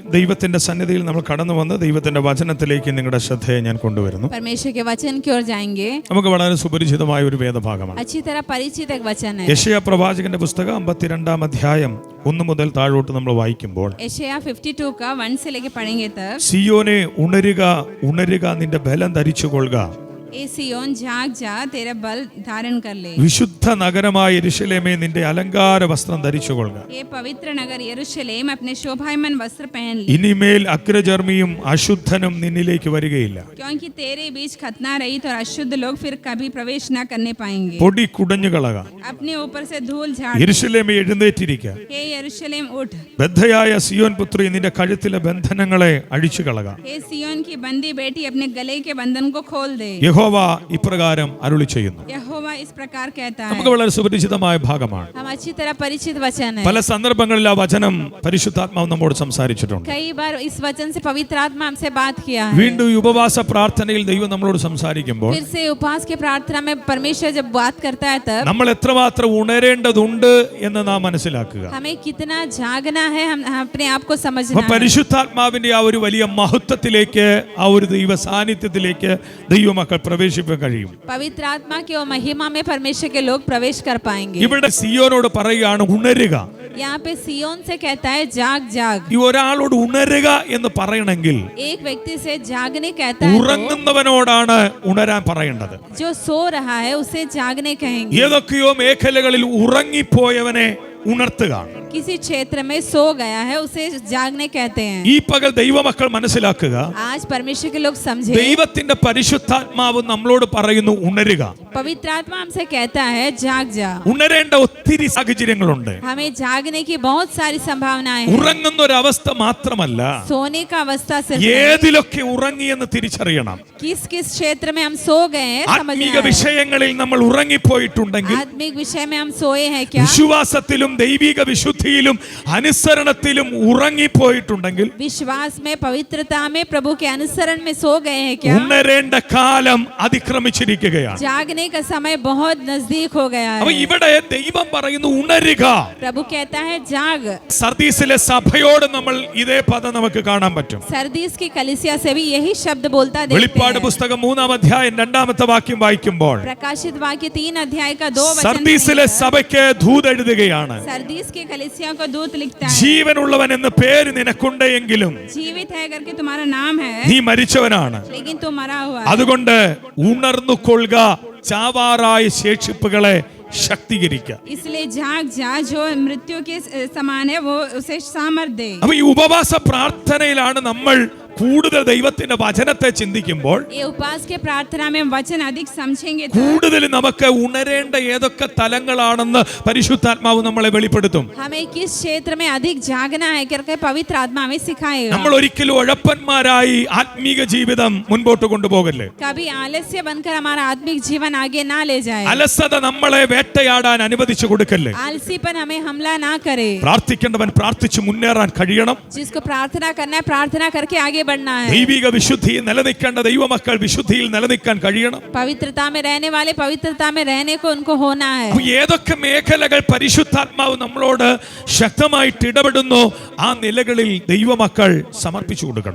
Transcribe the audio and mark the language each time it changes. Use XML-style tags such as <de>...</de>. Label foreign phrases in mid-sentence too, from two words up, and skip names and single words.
<ml>ദൈവത്തിന്റെ സന്നിധിയിൽ നമ്മൾ കടന്നു വന്ന് ദൈവത്തിന്റെ വചനത്തിലേക്ക് നിങ്ങളുടെ ശ്രദ്ധയെ ഞാൻ കൊണ്ടുവരുന്നു.</ml> <hi>परमेश्वर के वचन की ओर जाएंगे.</hi> <ml>നമുക്ക് വളരെ സുപരിചിതമായ ഒരു വേദഭാഗമാണ്.</ml> <hi>अच्छी तरह परिचित एक वचन है.</hi> <ml>യെശയ്യാ പ്രവാചകന്റെ പുസ്തകം 52-ാം അധ്യായം 1 മുതൽ താഴോട്ട് നമ്മൾ വായിക്കുമ്പോൾ</ml> <hi>यशायाह 52 का 1 से लेके पढ़ेंगे तब.</hi> <ml>സിയോനെ ഉണരുക ഉണരുക, നിന്റെ ബലം ധരിച്ചുകൊള്ളുക.</ml> <hi>ए सियोन जाग जा, तेरा बल धारण कर ले.</hi> <ml>വിശുദ്ധ നഗരമായ യെരൂശലേമേ, നിന്റെ അലങ്കാര വസ്ത്രം ധരിച്ചുകൊള്ളുക.</ml> <hi>ये पवित्र नगर यरूशलेम अपने शोभायमान वस्त्र पहन ले.</hi> <ml>ഇനിമേൽ അഗ്രചർമ്മിയും അശുദ്ധനും നിന്നിലേക്ക് വരികയില്ല.</ml> <hi>क्योंकि तेरे बीच खतना रहित और अशुद्ध लोग फिर कभी प्रवेश न करने पाएंगे.</hi> <ml>പൊടി കുടഞ്ഞു കളക.</ml> <hi>अपने ऊपर से धूल झाड़.</hi> <ml>യെരൂശലേമേ എഴുന്നേറ്റിരിക്കുക.</ml> <hi>हे यरूशलेम उठ.</hi> <ml>ബദ്ധയായ സിയോൻ പുത്രി, നിന്റെ കഴുത്തിലെ ബന്ധനങ്ങളെ അഴിച്ചു കളക.</ml> <hi>हे सियोन की बंदी बेटी, अपने गले के बंधन को खोल दे.</hi> <ml>യഹോവ ഇപ്രകാരം അരുളി ചെയ്യുന്നു.</ml> <hi>यहोवा इस प्रकार कहता है.</hi> <ml>നമുക്ക് വളരെ സുപരിചിതമായ ഭാഗമാണ്.</ml> <hi>हम अच्छी तरह परिचित वचन है.</hi> <ml>പല സന്ദർഭങ്ങളിൽ ആ വചനം പരിശുദ്ധാത്മാവ് നമ്മോട് സംസാരിച്ചിട്ടുണ്ട്.</ml> <hi>कई बार इस वचन से पवित्र आत्मा हमसे बात किया है.</hi> <ml>വീണ്ടും ഈ ഉപവാസ പ്രാർത്ഥനയിൽ ദൈവം നമ്മളോട് സംസാരിക്കുമ്പോൾ</ml> <hi>फिर से उपवास के प्रार्थना में परमेश्वर जब बात करता है तब</hi> <ml>നമ്മൾ എത്രമാത്രം ഉണരേണ്ടതുണ്ട് എന്ന് നാം മനസ്സിലാക്കുക.</ml> <hi>हमें कितना जागना है, हम अपने आप को</hi> <ml>അപ്പോൾ</ml> <hi>समझना है.</hi> <ml>പരിശുദ്ധാത്മാവിന്റെ ആ ഒരു വലിയ മഹത്വത്തിലേക്ക്, ആ ഒരു ദൈവ സാന്നിധ്യത്തിലേക്ക് ദൈവമക്കൾ പ്രവേശിക്കാൻ കഴിയും.</ml> <hi>पवित्र आत्मा की और महिमा में परमेश्वर के लोग प्रवेश कर पाएंगे.</hi> <ml>ഇവിടെ സിയോനോട് പറയുകയാണ് ഉണരുക.</ml> <hi>यहाँ पे सियोन से कहता है जाग जाग.</hi> <ml>ഈ ഒരാളോട് ഉണരുക എന്ന് പറയണമെങ്കിൽ</ml> <hi>एक व्यक्ति से जागने कहता है</hi> <ml>ഉറങ്ങുന്നവനോടാണ് ഉണരാൻ പറയേണ്ടത്.</ml> <hi>तो जो सो रहा है उसे जागने कहेंगे.</hi> <ml>ഏതൊക്കെയോ മേഖലകളിൽ ഉറങ്ങിപ്പോയവനെ ഉണർത്തുക.</ml> <hi>किसी क्षेत्र में सो गया है उसे जागने कहते हैं.</hi> <ml>ഈ പകൽ ദൈവമക്കൾ മനസ്സിലാക്കുക,</ml> <hi>आज परमेश्वर के लोग समझे.</hi> <ml>ദൈവത്തിന്റെ പരിശുദ്ധാത്മാവ് നമ്മളോട് പറയുന്നു ഉണരുക.</ml> <hi>पवित्र आत्मा हमसे कहता है जाग जा.</hi> <ml>ഉണരേണ്ട ഒത്തിരി സാഹചര്യങ്ങളുണ്ട്.</ml> <hi>हमें जागने की बहुत सारी संभावनाएं हैं.</hi> <ml>ഉറങ്ങുന്ന ഒരു അവസ്ഥ മാത്രമല്ല,</ml> <hi>सोने का अवस्था से</hi> <ml>ഏതിലൊക്കെ ഉറങ്ങിയെന്ന് തിരിച്ചറിയണം.</ml> <hi>किस किस क्षेत्र में हम सो गए हैं समझना</hi> <ml>ആത്മീക</ml> <hi>है.</hi> <ml>വിഷയങ്ങളിൽ നമ്മൾ ഉറങ്ങിപ്പോയിട്ടുണ്ടെങ്കിൽ,</ml> <hi>आत्मिक विषय में हम सोए हैं क्या?</hi> <ml>വിശ്വാസത്തിലും ദൈവിക വിശുദ്ധിയിലും അനുസരണത്തിലും ഉറങ്ങിപ്പോയിട്ടുണ്ടെങ്കിൽ,</ml> <hi>विश्वास में, पवित्रता में, प्रभु के अनुसरण में सो गए हैं क्या?</hi> <ml>ഉണരേണ്ട കാലം അതിക്രമിച്ചിരിക്കുകയാണ്.</ml> <hi>जागने का समय बहुत नजदीक हो गया</hi> <ml>അപ്പൊ</ml> <hi>है.</hi> <ml>ഇവിടെ ദൈവം പറയുന്നു ഉണരുക.</ml> <hi>प्रभु कहता है जाग.</hi> <ml>സർദീസിലെ സഭയോട് നമ്മൾ ഇതേ പദം നമുക്ക് കാണാൻ പറ്റും.</ml> <hi>सरदीस की कलीसिया से भी यही शब्द बोलता देखते</hi> <ml>വെളിപ്പാട്</ml> <hi>हैं.</hi> <ml>പുസ്തകം 3-ാം അധ്യായം 2-ാമത്തെ വാക്യം വായിക്കുമ്പോൾ</ml> <hi>प्रकाशित वाक्य 3 अध्याय का 2 वचन</hi> <ml>സർദീസിലെ</ml> <hi>पढ़ेंगे.</hi> <ml>സഭയ്ക്ക് ദൂതെഴുതുകയാണ്,</ml> <hi>सरदीस की कलीसिया को दूत लिखता है,</hi> <ml>ജീവനുള്ളവൻ എന്ന് പേര് നിനക്കുണ്ടെങ്കിലും</ml> <hi>जीवित है करके तुम्हारा नाम है</hi> <ml>നീ മരിച്ചവനാണ്.</ml> <hi>लेकिन तू मरा हुआ है.</hi> <ml>അതുകൊണ്ട് ഉണർന്നുകൊള്ളുക, ചാവാറായ ശേഷിപ്പുകളെ ശക്തീകരിക്കുക.</ml> <hi>इसलिए जाग जा, जो मृत्यु के समान है वो उसे सामर्थ्य दे.</hi> <ml>അപ്പൊ ഈ ഉപവാസ പ്രാർത്ഥനയിലാണ് നമ്മൾ കൂടുതൽ ദൈവത്തിന്റെ വചനത്തെ ചിന്തിക്കുമ്പോൾ</ml> <hi>ये उपवास के प्रार्थना में वचन अधिक समझेंगे तो</hi> <ml>കൂടുതൽ നമുക്ക് ഉണരേണ്ട ഏതൊക്കെ തലങ്ങളാണെന്ന് പരിശുദ്ധാത്മാവ് നമ്മളെ വെളിപ്പെടുത്തും.</ml> <hi>हमें किस क्षेत्र में अधिक जागना है करके पवित्र आत्मा हमें सिखाएगा.</hi> <ml>നമ്മൾ ഒരിക്കലും ഉഴപ്പന്മാരായി ആത്മീക ജീവിതം മുൻപോട്ട് കൊണ്ടുപോകല്ലേ.</ml> <hi>कभी आलस्य बनकर हमारा आत्मिक जीवन आगे ना ले जाए.</hi> <ml>അലസത നമ്മളെ വേട്ടയാടാൻ അനുവദിച്ചു കൊടുക്കല്ലേ.</ml> <hi>आलसीपन हमें हमला ना करे.</hi> <ml>പ്രാർത്ഥിക്കേണ്ടവൻ പ്രാർത്ഥിച്ചു മുന്നേറാൻ കഴിയണം.</ml> <hi>जिसको प्रार्थना करना है प्रार्थना करके आगे बढ़ना है.</hi> <ml>ദൈവിക വിശുദ്ധിയിൽ നിലനിൽക്കേണ്ട ദൈവമക്കൾ വിശുദ്ധിയിൽ നിലനിൽക്കാൻ കഴിയണം.</ml> <hi>पवित्रता में रहने वाले पवित्रता में रहने को उनको होना है.</hi> <ml>അപ്പൊ ഏതൊക്കെ മേഖലകൾ പരിശുദ്ധാത്മാവ് നമ്മളോട് ശക്തമായിട്ട് ഇടപെടുന്നു, ആ നിലകളിൽ ദൈവമക്കൾ സമർപ്പിച്ചു കൊടുക്കണം.</ml>